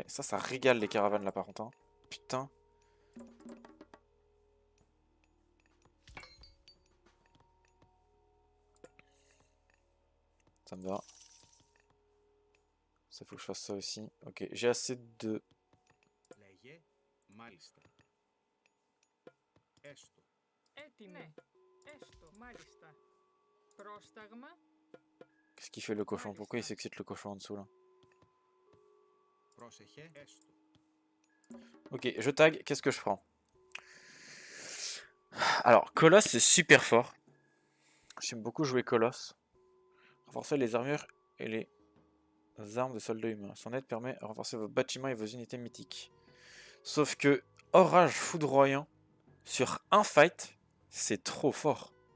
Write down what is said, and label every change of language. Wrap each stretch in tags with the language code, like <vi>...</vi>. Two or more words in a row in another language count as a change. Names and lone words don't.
<fr>Ça régale les caravanes là par contre. Hein. Putain. Ça me va. Ça faut que je fasse ça aussi. Ok, j'ai assez de...</fr> <el>Λέγε, μάλιστα. Έστω. Έτοιμη. Έστω. Μάλιστα. Πρόσταγμα.</el> <fr>Qu'est-ce qu'il fait le cochon? Pourquoi il s'excite le cochon en dessous là?</fr> <el>Πρόσεχε, έστω.</el> <fr>Ok, je tag, qu'est-ce que je prends? Alors, Colosse c'est super fort. J'aime beaucoup jouer Colosse. Renforcer les armures et les armes de soldats humains. Son aide permet de renforcer vos bâtiments et vos unités mythiques. Sauf que Orage foudroyant sur un fight, c'est trop fort.</fr>